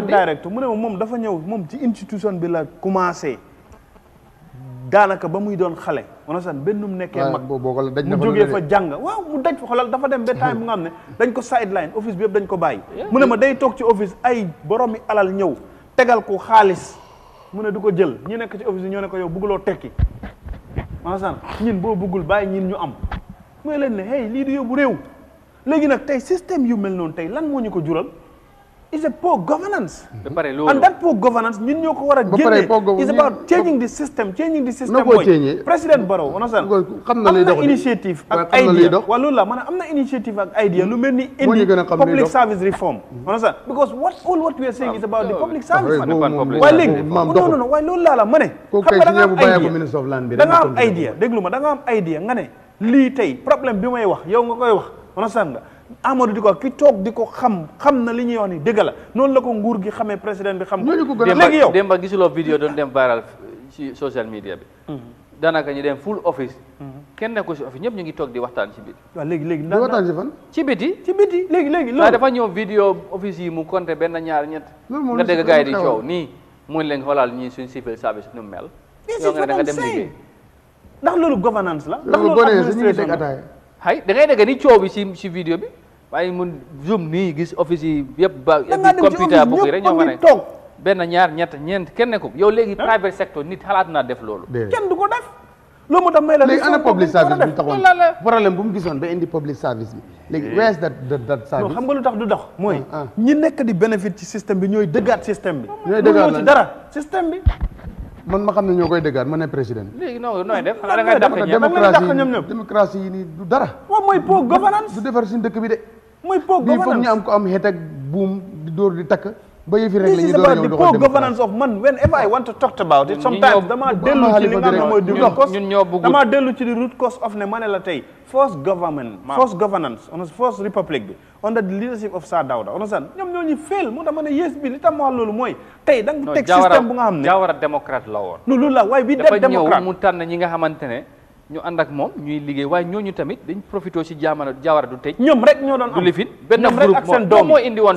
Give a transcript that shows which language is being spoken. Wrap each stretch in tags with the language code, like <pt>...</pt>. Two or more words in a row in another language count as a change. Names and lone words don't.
<wo>direct mu ne moom dafa ñëw moom ci institution bi la commencé daanaka ba muy doon xale on san benn mu nekkee mag mu jógee fa jàng waaw mu daj fa xolal dafa dem ba time mu nga xam ne dañ ko sideline office bi yëpp dañ ko bàyyi mu ne ma day toog ci office ay boromi alal ñëw tegal ko xaalis mu ne du ko jël ñi nekk ci office yi ñoo ne ko yow bëgguloo tekki on san ñin boo bëggul bàyyi ñin ñu am mooy leen ne hey lii di yóbbu réew léegi nag tey système yu mel noonu tey lan moo ñu ko jural</wo> <en>is a poor governance and that poor governance</en> <wo>ñun ñoo ko war a génne</wo> <en>is about changing the system</en> <wo>mooy président Barrow understand am na initiative ak idea waaw loolu la maanaam am na initiative ak idea lu mel ni indi</wo> <en>public service reform</en> <wo>understand</wo> <en>because what we are saying is about the public service</en> <wo>waaye léegi non waaye loolu laa la ma ne xam nga da nga am idea déglu ma da nga am idea nga ne lii tey problème bi may wax yow nga koy wax understand nga Amadou di ko ki toog di ko xam na li ñuy wax ni dëgg la noonu la ko nguur gi xamee président bi xam ko léegi yow démba gisuloo vidéo doon dem viral ci</wo> <en>social media</en> <wo>bi daanaka ñu dem full office kenn nekkul si office ñëpp ñu ngi toog di waxtaan ci biti waaw léegi di waxtaan si fan ci biti léegi loolu dafa ñëw vidéo office yi mu compté benn ñaar ñett nga dégg gars yi di coow nii mu leen xoolal ñii suñ</wo> <en>civil service</en> <wo>nu mel yow nga ne da nga dem liggéey ndax loolu governance la ndax loolu administration hay da ngay dégg ni coow bi ci vidéo bi waaye mun zoom nii gis office yi yëpp ba computer bu rek ñoo fa nekk toog benn ñaar ñett ñeent kenn nekkul yow léegi</wo> <en>private sector</en> <wo>nit xalaat naa def loolu kenn du ko def loolu moo tax may la léegi ana</wo> <en>public service</en> <wo>bi taxoon problème bu mu gisoon ba indi</wo> <en>public service</en> <wo>bi léegi</wo> <en>where is that service</en> <wo>xam nga lu tax du dox mooy ñi nekk di bénéfice ci système bi ñooy dëggaat système bi ñooy dëggaat ci dara système bi man ma xam ne ñoo koy dëggaat ma ne président léegi non nooy def xanaa da ngay dàq démocratie yi nii du dara waaw mooy</wo> <en>poor governance</en> <wo>du defar suñu dëkk bi de mooy poor bii foog ñu am ko am xeet ak buum di dóor di takk ba yëfi rek la ñu door ñëw</wo> <en>poor governance of man whenever I want to talk about it sometimes</en> <wo>dama dellu ci li nga xam ne mooy dama dellu ci di</wo> <en>root cause of</en> <wo>ne ma ne la tey</wo> <en>first governance</en> <wo>on</wo> <en>first republic</en> <wo>bi</wo> <en>under the leadership of Sir Dawda</en> <wo>understand ñoom ñoo ñu fail moo tax ma ne yes bi li tax ma wax loolu mooy tey da nga teg système bu nga xam ne Jawara démocrate la woon loolu la waaye bi dafa ñëw mu tànn ñi nga xamante ne ñu ànd ak moom ñuy liggéey waaye ñooñu tamit dañ profité ci jamono Jawara du tëj ñoom rek ñoo doon am du lifin benn groupe moo indi woon</wo>